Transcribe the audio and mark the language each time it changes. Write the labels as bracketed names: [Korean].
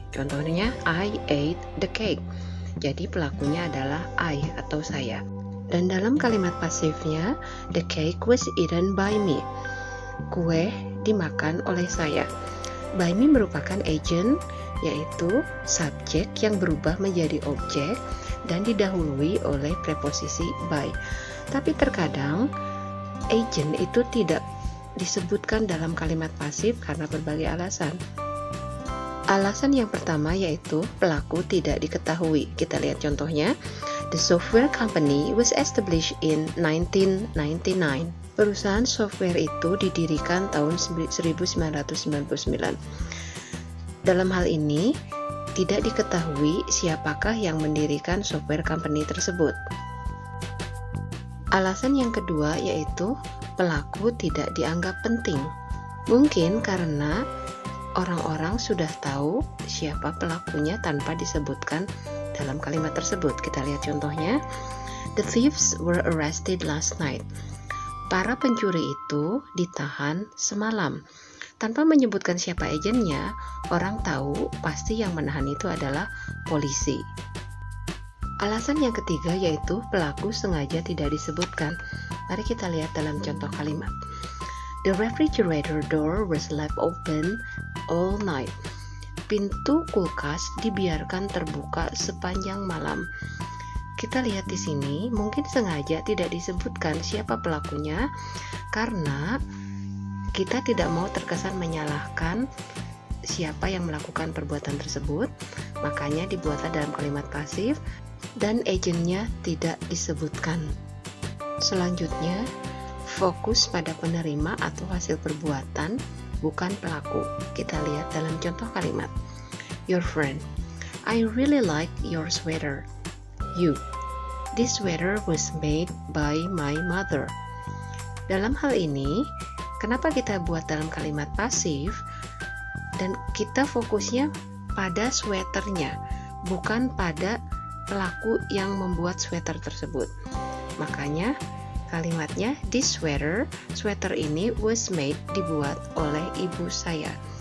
[Indonesian] Contohnya, [English] I ate the cake. [Indonesian] Jadi pelakunya adalah I atau saya. Dan dalam kalimat pasifnya, [English] the cake was eaten by me. [Indonesian] Kue dimakan oleh saya. [English] By me [Indonesian] merupakan agent, yaitu subjek yang berubah menjadi objek dan didahului oleh preposisi by. Tapi terkadang, agent itu tidak disebutkan dalam kalimat pasif karena berbagai alasan. Alasan yang pertama yaitu pelaku tidak diketahui. Kita lihat contohnya. [English] The software company was established in 1999. [Indonesian] Perusahaan software itu didirikan tahun 1999. Dalam hal ini, tidak diketahui siapakah yang mendirikan software company tersebut. Alasan yang kedua yaitu pelaku tidak dianggap penting. Mungkin karena orang-orang sudah tahu siapa pelakunya tanpa disebutkan dalam kalimat tersebut. Kita lihat contohnya. [English] The thieves were arrested last night. [Indonesian] Para pencuri itu ditahan semalam. Tanpa menyebutkan siapa agennya, orang tahu pasti yang menahan itu adalah polisi. Alasan yang ketiga yaitu pelaku sengaja tidak disebutkan. Mari kita lihat dalam contoh kalimat. [English] The refrigerator door was left open all night. [Indonesian] Pintu kulkas dibiarkan terbuka sepanjang malam. Kita lihat di sini, mungkin sengaja tidak disebutkan siapa pelakunya karena kita tidak mau terkesan menyalahkan siapa yang melakukan perbuatan tersebut. Makanya dibuatlah dalam kalimat pasif dan agennya tidak disebutkan. Selanjutnya, fokus pada penerima atau hasil perbuatan, bukan pelaku. Kita lihat dalam contoh kalimat. [English] Your friend, I really like your sweater. You, this sweater was made by my mother. [Indonesian] Dalam hal ini, kenapa kita buat dalam kalimat pasif dan kita fokusnya pada sweaternya, bukan pada pelaku yang membuat sweater tersebut. Makanya kalimatnya [English] this sweater, [Indonesian] sweater ini [English] was made, [Indonesian] dibuat oleh ibu saya.